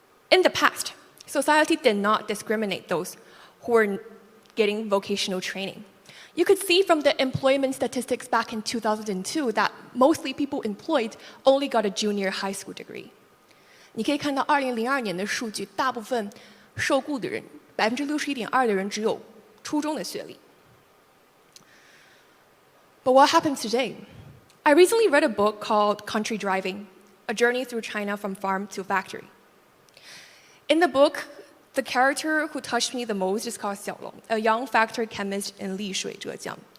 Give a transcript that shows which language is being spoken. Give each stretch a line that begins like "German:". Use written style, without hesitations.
English: In the past, society did not discriminate those who were getting vocational training. You could see from the employment statistics back in 2002 that mostly people employed only got a junior high school degree.
Chinese: 你可以看到2002年的数据，大部分受雇的人，61.2%的人只有初中的学历。
English: But what happened today? I recently read a book called Country Driving, A Journey Through China from Farm to Factory. In the book, the character who touched me the most is called Salon, a young factory chemist in Lishui, Zhejiang.